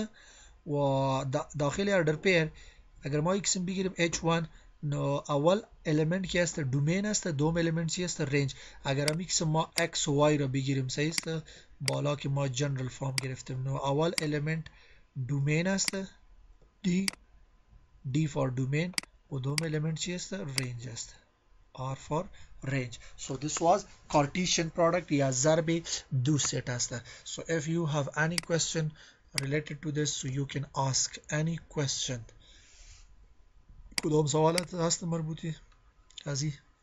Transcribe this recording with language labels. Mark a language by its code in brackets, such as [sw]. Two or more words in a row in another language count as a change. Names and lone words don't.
[fa] و داخل [en] order pair [fa] اگر ما ایکسیم بگیریم h1 نو اول element که است دومین است دوم element چی است؟ رنج. اگر هم ایکسیم ما x و y را بگیریم صحیح است؟ بالا که ما [en] general form [fa] گرفتیم نو اول element دومین است [en] d for domain [fa] و دوم element چی است؟ رنج است. [en] R for range. So this was Cartesian product [fa] یا ضرب دو ست است. [en] So if you have any question related to this so you can ask any question. [fa] کدام سوالات هست مربوطی از این؟